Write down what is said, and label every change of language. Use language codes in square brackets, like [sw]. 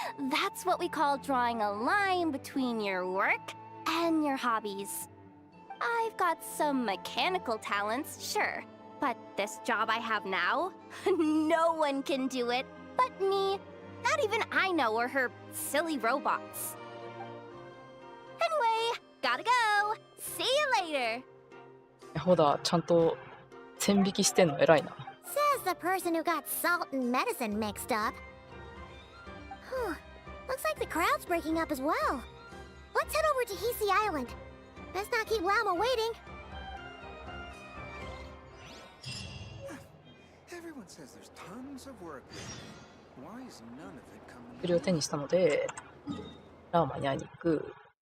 [en] That's what we call drawing a line between your work and your hobbies. I've got some mechanical talents, sure. But this job I have now, no one can do it but me. Not even Aino or her silly robots. Anyway, gotta go. See you later. [ja] ほだ、ちゃんと線引きしてんの偉いな。 [en] Says the person who got salt and medicine mixed up. Whew. Looks like the crowd's breaking up as well. Let's head over to Hisi Island. Best not keep Lama waiting. Everyone says there's tons of work. Why is none of it coming? [ja] 薬を手にしたので、ラーマに会いに行く。